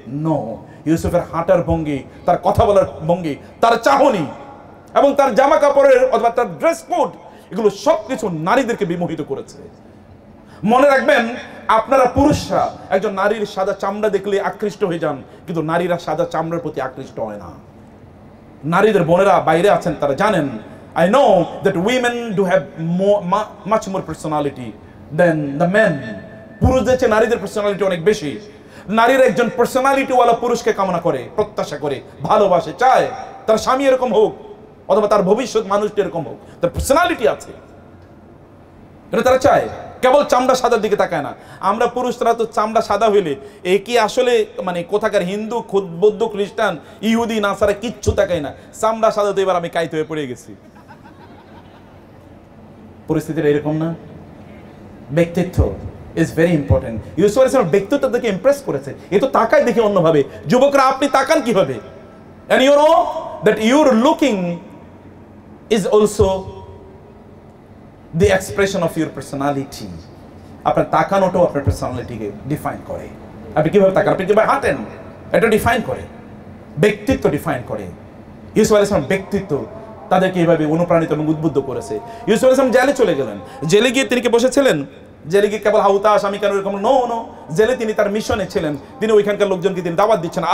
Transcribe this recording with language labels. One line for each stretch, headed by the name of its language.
Bangla: No, ইউসুফের হাঁটার ভঙ্গি, তার কথা বলার ভঙ্গি, তার চাহনি এবং তার জামা কাপড়ের অথবা তার ড্রেস কোড, এগুলো সবকিছু নারীদেরকে বিমোহিত করেছে। মনে রাখবেন, আপনারা পুরুষরা একজন নারীর সাদা চামড়া দেখলে আকৃষ্ট হয়ে যান, কিন্তু নারীরা সাদা চামড়ার প্রতি আকৃষ্ট হয় না। নারীদের বোনেরা বাইরে আছেন, তারা জানেন,
English: I know that women do have much more personality than the men.
Bangla: পুরুষদের চেয়ে নারীদের পার্সোনালিটি অনেক বেশি। নারীরা একজন পার্সোনালিটিওয়ালা পুরুষকে কামনা করে, প্রত্যাশা করে, ভালোবাসে, চায় তার স্বামী এরকম হোক অথবা তার ভবিষ্যৎ মানুষটি এরকম হোক, তার পার্সোনালিটি আছে, এটা তারা চায়, কেবল চামড়া সাদার দিকে তাকায় না। আমরা পুরুষরা তো চামড়া সাদা হইলে এ কি আসলে মানে কোথাকার হিন্দু, বৌদ্ধ, খ্রিস্টান, ইহুদি, নাসারা কিচ্ছু তাকায় না, চামড়া সাদা তো এবার আমি কাইতে হয়ে পড়ে গেছি। পরিস্থিতিটা এরকম না? ব্যক্তিত্ব
English: Is very important.
Bangla: ইউসুফ আলাইহিস সালাম ব্যক্তিত্ব দেখে ইমপ্রেস করেছে, এ তো তাকায় দেখে অন্যভাবে। যুবকরা আপনি তাকান কিভাবে?
English: and you know that your looking is also the expression of your personality.
Bangla: আপনার তাকানোটাও আপনার পার্সোনালিটিকে ডিফাইন করে। আপনি কিভাবে তাকান, আপনি কিভাবে হাঁটেন, এটা ডিফাইন করে, ব্যক্তিত্ব ডিফাইন করে। ইউসুফ আলাইহিস সালাম ব্যক্তিত্ব তাদেরকে এইভাবে অনুপ্রাণিত এবং উদ্বুদ্ধ করেছে। ইউসুফ আলাইহিস সালাম জেলে চলে গেলেন, জেলে গিয়ে তিনি কি বসেছিলেন? জেলে গিয়ে কেবল হাউতাস আমি কেন এরকম নো, জেলে তিনি তার মিশনে ছিলেন, তিনি ওইখানকার লোকজনকে তিনি দাওয়াত দিচ্ছেন।